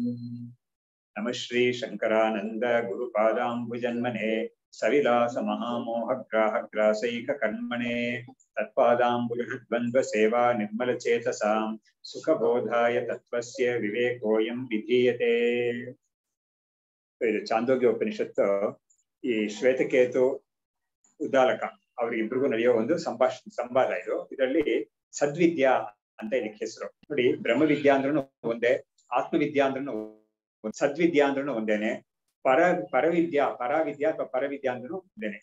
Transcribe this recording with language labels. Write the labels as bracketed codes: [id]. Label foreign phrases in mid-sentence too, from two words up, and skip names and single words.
[sa] नमः श्री शंकरानंद गुरुपादाम्बुजन्मने सविलास महामोहग्राहग्रासैक कर्मणे तत्पादाम्बुजद्वन्द्व सेवा निर्मल चेतसां सुखबोधाय तत्त्वस्य विवेकोऽयं विधीयते। [kn] ಇದು ಚಾಂದೋಗ್ಯ ಉಪನಿಷತ್ತು ಈ ಶ್ವೇತಕೇತು ಉದ್ದಾಲಕ ಅವರಿಬ್ಬರಿಗೂ ನಡೆಯೋ ಒಂದು ಸಂವಾದ ಇದು. ಇದರಲ್ಲಿ ಸದ್ವಿದ್ಯಾ ಅಂತ ಇದಕ್ಕೆ ಹೆಸರು. ನೋಡಿ, ಬ್ರಹ್ಮವಿದ್ಯಾ ಅಂದ್ರೂ ಒಂದೇ, ಆತ್ಮವಿದ್ಯಾ ಅಂದ್ರೂ ಸದ್ವಿದ್ಯಾ ಅಂದ್ರೂ ಒಂದೇನೆ, ಪರವಿದ್ಯಾ ಅಥವಾ ಪರವಿದ್ಯಾ ಅಂದ್ರೂ ಒಂದೇನೆ.